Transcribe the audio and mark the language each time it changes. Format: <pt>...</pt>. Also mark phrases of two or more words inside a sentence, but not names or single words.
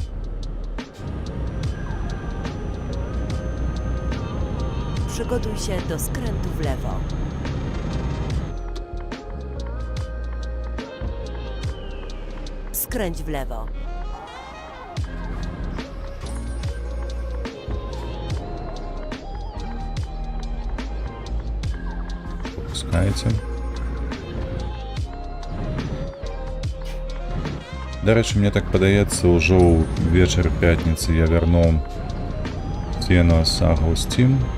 <pl>Przygotuj się do skrętu w lewo. Skręć w lewo.</pl> <be>Пускаеце. До рэчы, мне так падаецца, ўжо ў вечар пятніцы я вярнуў Сену Сагу Steam.</be>